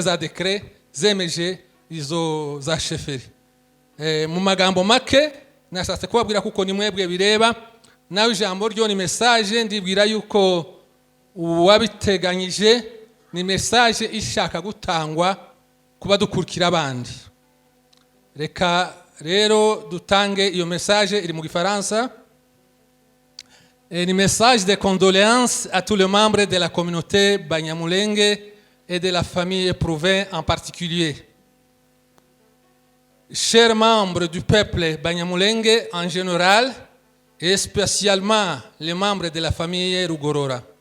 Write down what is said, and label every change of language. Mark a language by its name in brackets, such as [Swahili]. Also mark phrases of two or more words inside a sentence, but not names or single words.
[Kinyarwanda] za dekre zemeje izo za sheferi mu magambo make nashatse kubabwira kuko ni mwebwe bireba nawe ijambo ryo ni message ndibwira yuko uwabiteganyije ni message ishaka gutangwa kuba dukurikira abandi reka rero dutange iyo message iri mu gifaransa [French] un message de condoléances à tous les membres de la communauté Banyamulenge et de la famille éprouvée en particulier. Chers membres du peuple Banyamulenge en général et spécialement les membres de la famille Rugorora.